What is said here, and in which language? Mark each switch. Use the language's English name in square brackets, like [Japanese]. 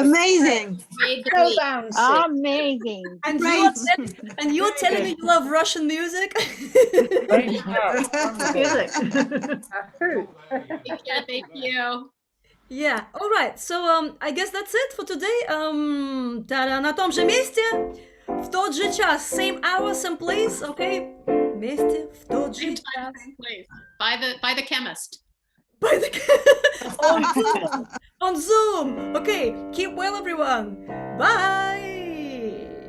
[English] amazing. agree. Amazing. And Great. you're telling me you love Russian music? Thank you. Yeah, all right. So I guess that's it for today. [Russian] Та-да, на том же месте, в тот же час. [English] Same hour, same place, okay? [Russian] Вместе, в тот же [English] Same time, [Russian] час. [English] same place. By the chemist. By the on Zoom. On Zoom. Okay, keep well, everyone. Bye.